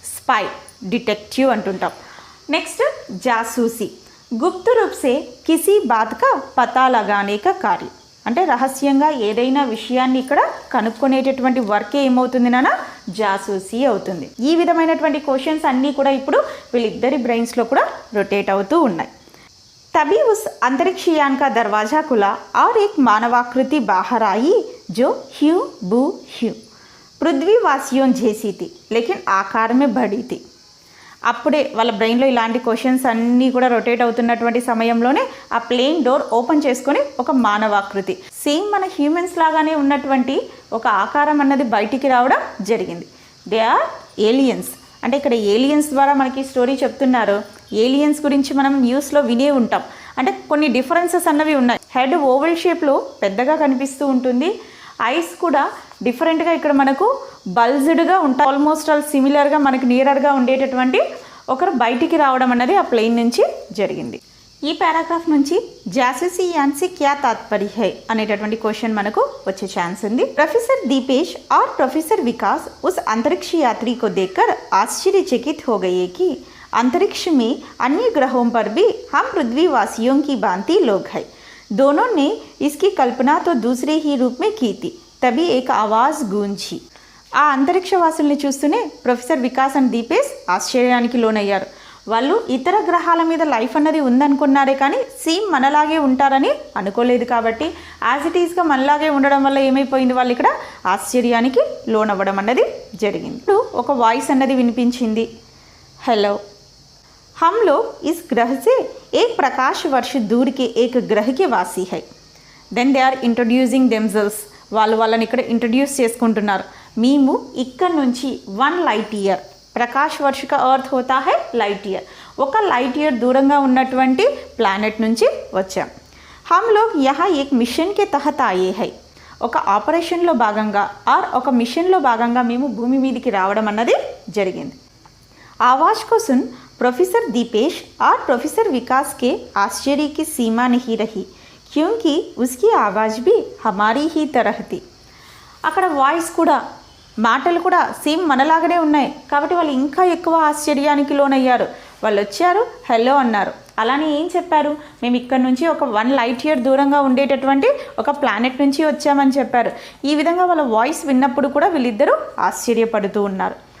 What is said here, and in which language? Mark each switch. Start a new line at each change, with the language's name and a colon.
Telugu: Spy, detective అంటుంటాం. Next
Hindi: జాసూసి, గుప్త రూప్ సే కిసీ bath కా పతా లగానే కా కార్యం.
Telugu: అంటే రహస్యంగా ఏదైనా విషయాన్ని ఇక్కడ కనుక్కునేటటువంటి వర్క్ ఏమవుతుంది నాన్న, జాసూసీ అవుతుంది. ఈ విధమైనటువంటి క్వశ్చన్స్ అన్నీ కూడా ఇప్పుడు వీళ్ళిద్దరి బ్రెయిన్స్లో కూడా రొటేట్ అవుతూ ఉన్నాయి.
Hindi: तभी उस अंतरिक्ष यान का दरवाज़ा खुला और एक मानवाकृति बाहर आई जो ह्यू बू ह्यू पृथ्वीवासियों जैसी थी लेकिन आकार में बड़ी थी.
Telugu: అప్పుడే వాళ్ళ బ్రెయిన్లో ఇలాంటి క్వశ్చన్స్ అన్నీ కూడా రొటేట్ అవుతున్నటువంటి సమయంలోనే ఆ ప్లేన్ డోర్ ఓపెన్ చేసుకొని ఒక మానవాకృతి, సేమ్ మన హ్యూమన్స్ లాగానే ఉన్నటువంటి ఒక ఆకారం అన్నది బయటికి రావడం జరిగింది. They are aliens. అంటే ఇక్కడ ఏలియన్స్ ద్వారా మనకి స్టోరీ చెప్తున్నారు. ఏలియన్స్ గురించి మనం న్యూస్లో వినే ఉంటాం. అంటే కొన్ని డిఫరెన్సెస్ అన్నవి ఉన్నాయి. హెడ్ ఓవల్ షేప్లో పెద్దగా కనిపిస్తూ ఉంటుంది. ఐస్ కూడా డిఫరెంట్గా ఇక్కడ మనకు బల్జ్డ్గా ఉంటాయి. ఆల్మోస్ట్ ఆల్ సిమిలర్గా మనకి నియరర్గా ఉండేటటువంటి ఒకరు బయటికి రావడం అన్నది ఆ ప్లేన్ నుంచి జరిగింది. ఈ పారాగ్రాఫ్ నుంచి జాసూసీ యాన్
Hindi: से क्या तात्पर्य है
Telugu: అనేటటువంటి క్వశ్చన్ మనకు వచ్చే ఛాన్స్ ఉంది.
Hindi: प्रोफेसर दीपेश और प्रोफेसर विकास उस अंतरिक्ष यात्री को देखकर आश्चर्यचकित हो गए कि अंतरिक्ष में अन्य ग्रहों पर भी हम पृथ्वीवासियों की भांति लोग हैं. दोनों ने इसकी कल्पना तो दूसरे ही रूप में की थी. तभी एक आवाज़ गूंजी.
Telugu: ఆ అంతరిక్షవాసుల్ని చూస్తూనే ప్రొఫెసర్ వికాస్ అండ్ దీపేష్ ఆశ్చర్యానికి లోనయ్యారు. వాళ్ళు ఇతర గ్రహాల మీద లైఫ్ అన్నది ఉందనుకున్నారే కానీ సేమ్ మనలాగే ఉంటారని అనుకోలేదు. కాబట్టి యాజ్ ఇట్ ఈస్గా మనలాగే ఉండడం వల్ల ఏమైపోయింది, వాళ్ళు ఇక్కడ ఆశ్చర్యానికి లోనవ్వడం అన్నది జరిగింది. ఇప్పుడు ఒక వాయిస్ అన్నది వినిపించింది.
Hindi: హలో, हम लोग इस ग्रह से एक प्रकाश वर्ष दूर के एक ग्रह के वासी है.
Telugu: Then they are introducing themselves. వాళ్ళని ఇక్కడ ఇంట్రొడ్యూస్ చేసుకుంటున్నారు. మేము ఇక్కడ నుంచి 1 లైట్ ఇయర్,
Hindi: ప్రకాష్ వర్ష కా అర్త్ హోతా హై లైట్ ఇయర్,
Telugu: ఒక లైట్ ఇయర్ దూరంగా ఉన్నటువంటి ప్లానెట్ నుంచి వచ్చాం.
Hindi: हम लोग यहाँ एक मिशन के तहत आए हैं.
Telugu: ఒక ఆపరేషన్లో భాగంగా ఆర్ ఒక మిషన్లో భాగంగా మేము భూమి మీదకి రావడం అన్నది జరిగింది.
Hindi: आवाज़ को सुन प्रोफेसर दीपेश और प्रोफेसर विकास के आश्चर्य की सीमा नहीं रही क्योंकि उसकी आवाज़ भी हमारी ही तरह थी.
Telugu: అక్కడ వాయిస్ కూడా, మాటలు కూడా సేమ్ మనలాగానే ఉన్నాయి. కాబట్టి వాళ్ళు ఇంకా ఎక్కువ ఆశ్చర్యానికి లోనయ్యారు. వాళ్ళు వచ్చారు, హలో అన్నారు. అలానే ఏం చెప్పారు, మేము ఇక్కడ నుంచి ఒక 1 లైట్ ఇయర్ దూరంగా ఉండేటటువంటి ఒక ప్లానెట్ నుంచి వచ్చామని చెప్పారు. ఈ విధంగా వాళ్ళ వాయిస్ విన్నప్పుడు కూడా వీళ్ళిద్దరూ ఆశ్చర్యపడుతూ ఉన్నారు.